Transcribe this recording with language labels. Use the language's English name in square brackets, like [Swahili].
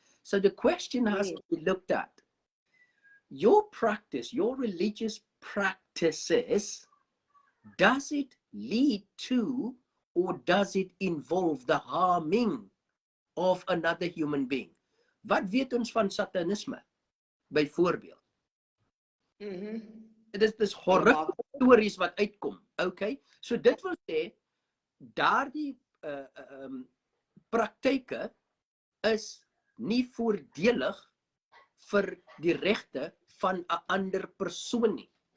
[English] So the question has to be looked at. Your practice, your religious practices, does it lead to or does it involve the harming of another human being? [Afrikaans] Wat weet ons van satanisme, byvoorbeeld? Dit is [English] horrific stories [Afrikaans] wat uitkom, okay? So dit wil sê, daardie praktyke is nie voordelig vir die regte van 'n ander persoon nie.